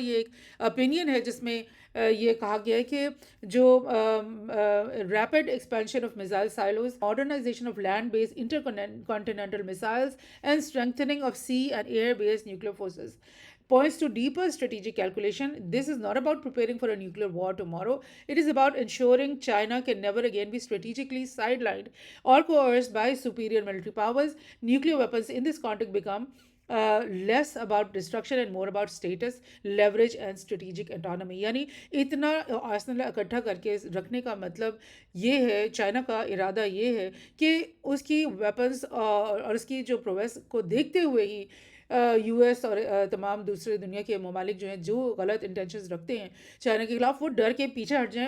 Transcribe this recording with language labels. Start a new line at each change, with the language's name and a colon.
Urdu: یہ ایک اوپینین ہے جس میں یہ کہا گیا ہے کہ جو
English: Rapid expansion of missile silos, modernization of land based intercontinental missiles and strengthening of sea and air based nuclear forces points to deeper strategic calculation. This is not about preparing for a nuclear war tomorrow. It is about ensuring China can never again be strategically sidelined or coerced by superior military powers. Nuclear weapons in this context become less about destruction and more about status, leverage and strategic autonomy.
Urdu: یعنی اتنا Arsenal اکٹھا کر کے رکھنے کا مطلب یہ ہے, چائنا کا ارادہ یہ ہے کہ اس کی ویپنز اور اس کی جو پرویس کو دیکھتے ہوئے ہی یو ایس اور تمام دوسرے دنیا کے ممالک جو ہیں جو غلط انٹینشنز رکھتے ہیں چائنا کے خلاف، وہ ڈر کے پیچھے ہٹ جائیں.